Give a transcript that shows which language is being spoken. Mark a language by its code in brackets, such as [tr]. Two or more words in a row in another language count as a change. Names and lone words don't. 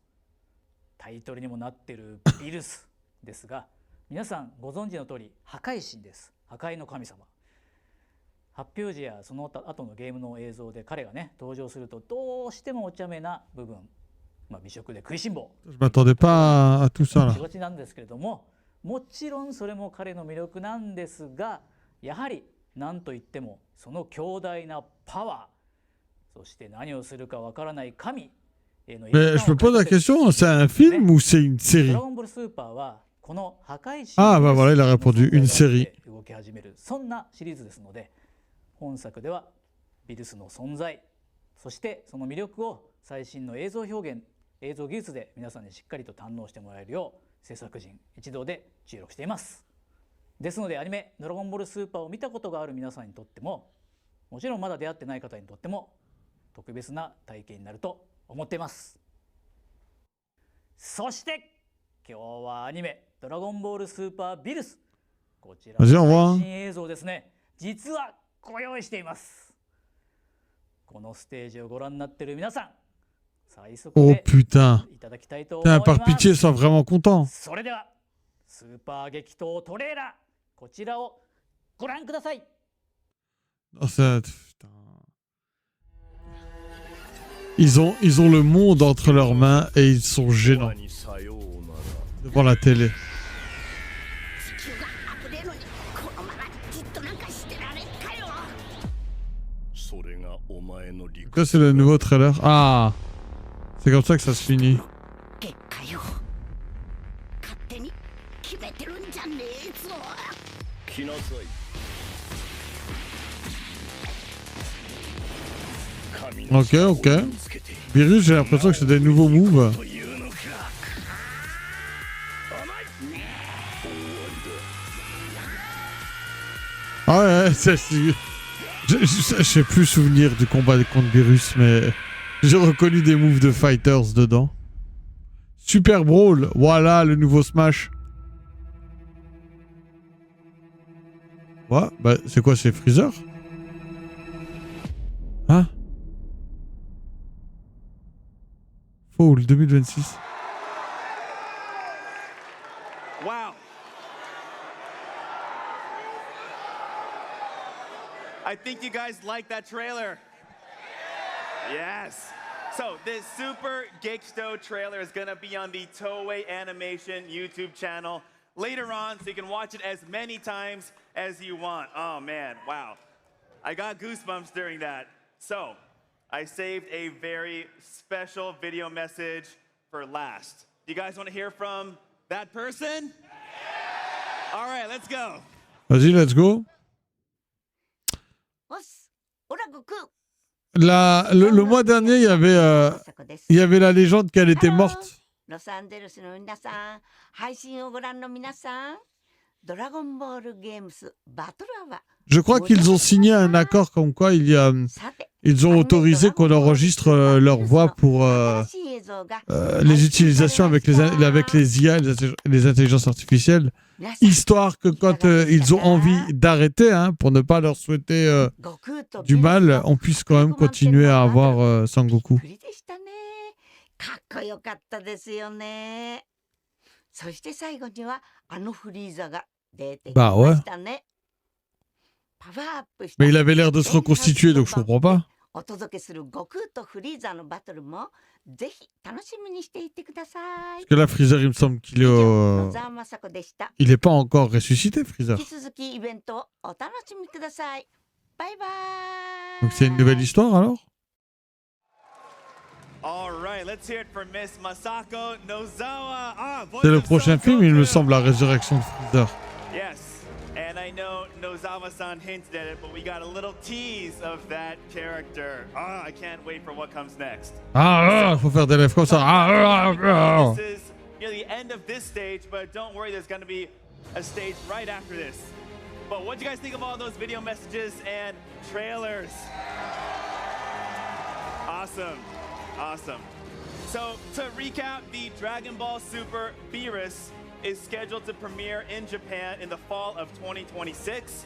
[ja] タイトルにもなっているビルスですが、皆さんご存知の通り破壊神です。破壊の神様。発表時やその後のゲームの映像で彼がね登場するとどうしてもお茶目な部分、美食で食いしん坊 [fr] Je m'attendais pas à tout ça là. [ja] しがちなんですけれども、もちろんそれも彼の魅力なんですが、やはり何といってもその強大なパワー、そして何をするかわからない神への [fr] Mais je me pose la question, c'est un film ou c'est une [ja] ド [fr] série? [ja] ラゴンボールスーパーはこの破壊神 [fr] Ah, bah voilà, il a répondu, une série. [ja] 動き始める、そんなシリーズですので、本作ではビルスの存在、そしてその魅力を最新の映像表現、映像技術で皆さんにしっかりと堪能してもらえるよう制作陣一同で注力しています。ですのでアニメ「ドラゴンボールスーパー」を見たことがある皆さんにとっても、もちろんまだ出会ってない方にとっても特別な体験になると思っています。そして今日はアニメ「ドラゴンボールスーパービルス」、こちらの [fr] Vas-y, au revoir. [ja] 最新映像ですね、実はご用意しています。このステージをご覧になっている皆さん、最速 Oh で [fr] putain. [ja] いただきたいと思い [fr] Putain, [ja] ま [fr] par pitié, [ja] す。 [fr] sois vraiment content. [ja] それではスーパー激闘トレーラー、こちらをご覧ください。 [fr] Oh, putain. Ils ont le monde entre leurs mains et ils sont gênants devant la télé. [ja] 地球が溢れるのにこのままじっとなんかしてられんかよ。 [fr] Donc là, c'est le nouveau trailer. Ah, c'est comme ça que ça se finit. [ja] 結果よ、勝手に決めてるんじゃねえぞ。 [fr] Ok, ok. Virus, j'ai l'impression que c'est des nouveaux moves. Ah ouais, je sais plus souvenir du combat contre Virus, mais j'ai reconnu des moves de fighters dedans. Super Brawl, voilà le nouveau Smash. Ouais, bah c'est quoi, c'est Freezer? Hein? [en] Fall 2026. Wow. I think you guys like that trailer. Yes. So this Super Gekisto trailer is gonna be on the Toei Animation YouTube channel later on, so you can watch it as many times as you want. Oh man, wow. I got goosebumps during that. So I saved a very special video message for last. You guys want to hear from that person? All right, let's go. [fr] Vas-y, [en] let's go. [ja] おっす、オラ悟空。 [fr] Le mois dernier, il y avait la légende qu'elle était morte. [ja] ロサンゼルスの皆さん、配信をご覧の皆さん、ドラゴンボールゲームスバトルアワー。 [fr] Je crois qu'ils ont signé un accord comme quoi ils ont autorisé qu'on enregistre leur voix pour les utilisations avec les IA, les intelligences artificielles, histoire que quand ils ont envie d'arrêter, hein, pour ne pas leur souhaiter du mal, on puisse quand même continuer à avoir Sangoku. [ja] かっこよかったですよね。そして最後にはあのフリーザが出てきましたね。パワーアップした [fr] Mais il avait l'air de se reconstituer, donc je comprends pas. [ja] お届けする悟空とフリーザのバトルもぜひ楽しみにしていてください。 [fr] Parce que là, Freezer, il me semble qu'il [ja] 野沢雅子でした。 [fr] il est pas encore ressuscité, Freezer. [ja] 引き続きイベントをお楽しみください。バイバイ。 [fr] Donc c'est une nouvelle histoire alors? [en] All right, let's hear it for Miss Masako Nozawa. [fr] C'est le prochain film, il me semble, la résurrection de Freezer. [en] Yes, and I know Nozawa-san hinted at it, but we got a little tease of that character. I can't wait for what comes next. [fr] Ah, faut faire des lèvres comme ça. [en] This is near the end of this stage, but don't worry, there's going to be a stage right after this. But what do you guys think of all those video messages and trailers? Awesome. Awesome. So to recap, the Dragon Ball Super Beerus is scheduled to premiere in Japan in the fall of 2026.